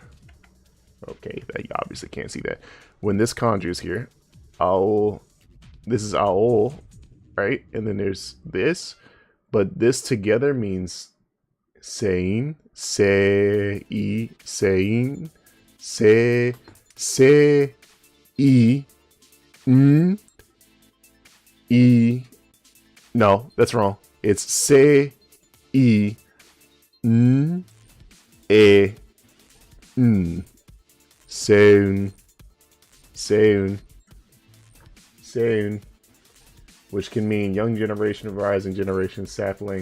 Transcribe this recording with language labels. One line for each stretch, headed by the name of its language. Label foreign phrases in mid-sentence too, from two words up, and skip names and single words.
English: Okay, that you obviously can't see that. When this kanji is here, ao, this is ao, right? And then there's this, but this together means saying, saying, say, e, e. No, that's wrong. It's say, e, e, soon, soon, soon, which can mean young generation, rising generation, sapling.